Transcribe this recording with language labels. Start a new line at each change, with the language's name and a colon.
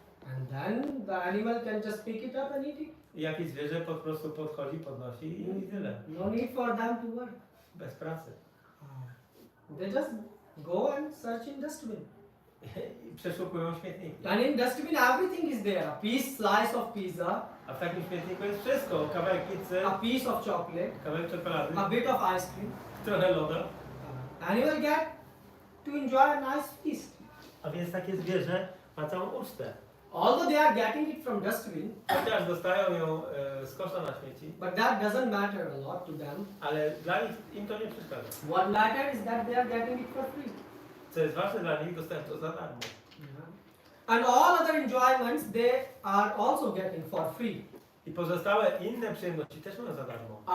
English: And then the animal can just pick it up and eat it.
Polish: I jakieś zwierzę po prostu podchodzi, podnosi i tyle.
English: No need for them to work.
Polish: Bez pracy.
English: They just go and search in dustbin.
Polish: I przeszukują śmietniki.
English: And in dustbin everything is there. A piece, slice of pizza,
Polish: A w takim śmietniku jest wszystko. Kawałek pizzy,
English: a piece of chocolate,
Polish: kawałek czekolady,
English: a bit of ice cream.
Polish: trochę loda.
English: Animal get to enjoy a nice feast.
Polish: A więc takie zwierzę ma całą ucztę.
English: Although they are getting it from dustbin,
Polish: Chociaż dostają ją z kosza na śmieci,
English: but that doesn't matter a lot to them.
Polish: ale dla nich im to nie przeszkadza.
English: What matters is that they are getting it for free.
Polish: Co jest ważne dla nich, dostają to za darmo.
English: And all other enjoyments they are also getting for free.
Polish: I pozostałe inne przyjemności też mają za darmo.